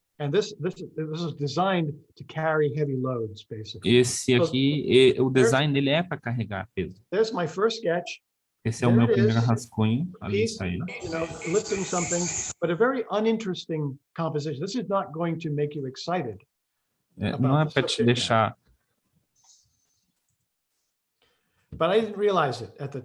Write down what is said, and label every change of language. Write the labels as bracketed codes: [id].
[en] This is designed to carry heavy loads, basically. [pt] Esse aqui, o design dele é para carregar peso. [en] There's my first sketch. [pt] Esse é o meu primeiro rascunho. Ali está ele. [en] Lifting something, but a very uninteresting composition. This is not going to make you excited. [pt] Não é para te deixar [en] But I didn't realize it at the time.